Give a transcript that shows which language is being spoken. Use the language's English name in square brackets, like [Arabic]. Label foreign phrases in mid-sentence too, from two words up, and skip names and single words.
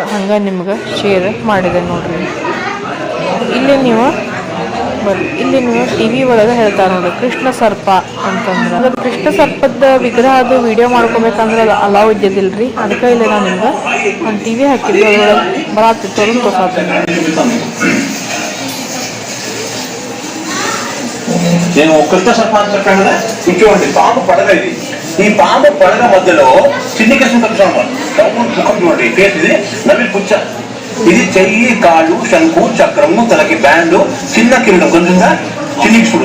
[Kannada] ಹಂಗೆ ನಿಮ್ಗೆ ಶೇರ್ ಮಾಡಿದೆ ನೋಡ್ರಿ. ಇಲ್ಲಿ ನೀವು ಟಿವಿ ಒಳಗೆ ಹೇಳ್ತಾರೆ ನೋಡ್ರಿ ಕೃಷ್ಣ ಸರ್ಪ ಅಂತಂದ್ರೆ. ಅದು ಕೃಷ್ಣ ಸರ್ಪದ ವಿಗ್ರಹ ಅದು ವಿಡಿಯೋ ಮಾಡ್ಕೋಬೇಕಂದ್ರೆ ಅದು ಅಲಾವ್ ಇದ್ದಿದ್ದಿಲ್ರಿ. ಅದಕ್ಕೆ ಇಲ್ಲಿ ನಾನು ನಿಮ್ಗೆ ಒಂದು ಟಿವಿ ಹಾಕಿದ್ವಿ, ಅದ್ರೊಳಗೆ ಬರಾತಿತ್ತು, ಅದನ್ನು ತೋರ್ಸಾತೀನಿ. [Telugu] నేను కృష్ణ సర్పాన్ని చెప్పాను కదా, ఇటువంటి పాము పడగ ఇది. ఈ పాము పడగ మధ్యలో చిన్ని కృష్ణ ముఖం చూడండి, ఫేస్ ఇది [Kannada] ನವಿಲ್ ಪುಚ್ಚ. [Telugu] ఇది చెయ్యి, కాళ్ళు, శంకు, చక్రము, తలకి బ్యాండ్, చిన్న కిరీటం కొంచెంగా చిన్ని చూడు.